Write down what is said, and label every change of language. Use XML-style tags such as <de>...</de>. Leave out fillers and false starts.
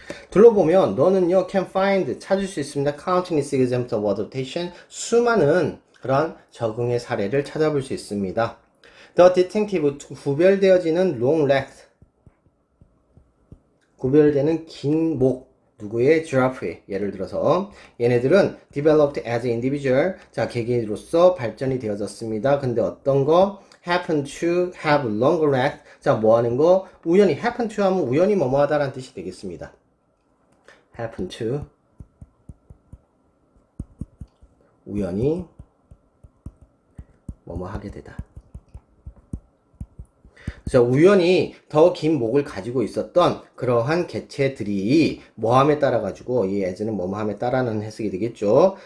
<ko>둘러보면 너는요, can find, 찾을 수 있습니다.</ko> <en>countless examples of adaptation,</en> <ko>수많은 그런 적응의 사례를 찾아볼 수 있습니다. The distinctive, 구별되어지는 long legs, 구별되는 긴 목, 누구의?</ko> <en>giraffe.</en> <ko>예를 들어서 얘네들은</ko> <en>developed as individual,</en> <ko>자, 개개인으로서 발전이 되어졌습니다. 근데 어떤 거?</ko> <en>happen to have longer legs.</en> <ko>자, 뭐 하는 거? 우연히, happen to 하면 우연히 뭐뭐 하다라는 뜻이 되겠습니다. happen to, 우연히 뭐뭐 하게 되다. 그래서 우연히 더 긴 목을 가지고 있었던 그러한 개체들이 뭐함에 따라 가지고, 이 as는 뭐뭐함에 따라는 해석이 되겠죠.</ko>